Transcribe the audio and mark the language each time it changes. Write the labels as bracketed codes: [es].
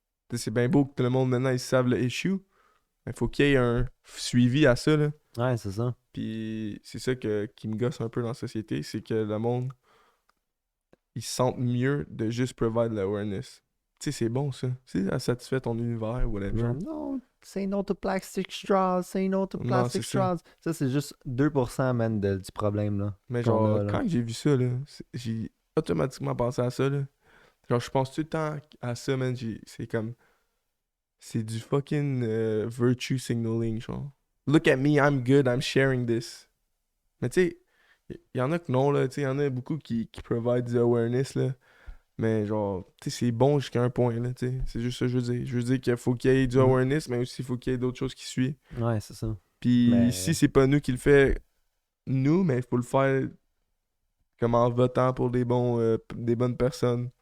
[fr] Tu sais, c'est bien beau que tout le monde maintenant, ils savent le issue. Il faut qu'il y ait un suivi à ça, là. Ouais, c'est ça. Puis c'est ça qui me gosse un peu dans la société, c'est que le monde, ils se sentent mieux de juste provide l'awareness. Tu sais, c'est bon ça. Tu sais, ça satisfait ton univers ou whatever. Genre, non, [en] say no to plastic straws, say no to [fr] Non, [en] plastic [fr] c'est ça. [en] straws. [fr] Ça, c'est juste 2%, man, du problème, là. Mais qu'on genre, a, là. quand j'ai vu ça, là, j'ai automatiquement pensé à ça, là. Genre, je pense tout le temps à ça, man. C'est comme. C'est du fucking virtue signaling, genre. [en] Look at me, I'm good, I'm sharing this. [fr] Mais tu sais, il y en a que non, là. Tu sais, il y en a beaucoup qui provide du awareness, là. Mais genre, tu sais, c'est bon jusqu'à un point, là, tu sais. C'est juste ça que je veux dire. Je veux dire qu'il faut qu'il y ait du awareness, mais aussi il faut qu'il y ait d'autres choses qui suivent. Ouais, c'est ça. Puis Mais- si c'est pas nous qui le fait, nous, mais il faut le faire comme en votant pour des bonnes personnes.